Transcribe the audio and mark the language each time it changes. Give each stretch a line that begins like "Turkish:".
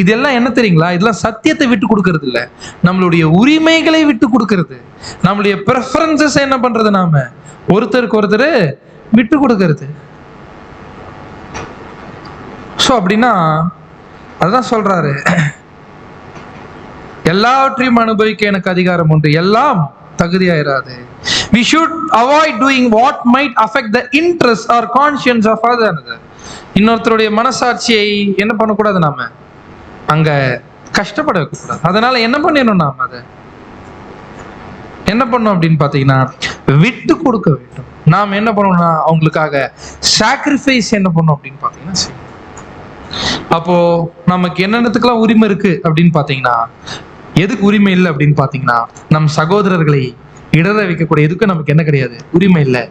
Tamil: இதெல்லாம் என்ன தெரியுங்களா, இதெல்லாம் சத்தியத்தை விட்டு கொடுக்கறது இல்ல, நம்மளுடைய உரிமைகளை விட்டு கொடுக்கறது, நம்மளுடைய பிரெஃபரன்சஸ் என்ன பண்றது, நாம ஒருத்தருக்கு ஒருத்தர் விட்டு கொடுக்கறது. சோ அப்படின்னா அதுதான் சொல்றாரு, எல்லாவற்றையும் அனுபவிக்க எனக்கு அதிகாரம் உண்டு, எல்லாம் தகுதியாயிராது.
English: We should avoid doing what might affect the interest or conscience of another.
Tamil: இன்னொருத்தருடைய மனசாட்சியை என்ன பண்ணக்கூடாது, நாம அங்க கஷ்டப்பட வைக்கக்கூடாது. அதனால என்ன பண்ணிடணும், நாம அதை என்ன பண்ணோம் அப்படின்னு பாத்தீங்கன்னா விட்டு கொடுக்க வேண்டும். நாம் என்ன பண்ணோம்னா அவங்களுக்காக சாக்ரிஃபைஸ் என்ன பண்ணோம் அப்படின்னு பாத்தீங்கன்னா, அப்போ நமக்கு என்னென்னத்துக்கெல்லாம் உரிமை இருக்கு அப்படின்னு பாத்தீங்கன்னா, எதுக்கு உரிமை இல்லை அப்படின்னு பாத்தீங்கன்னா, நம் சகோதரர்களை இடர வைக்கக்கூடிய எதுக்கு நமக்கு என்ன கிடையாது, உரிமை இல்லை.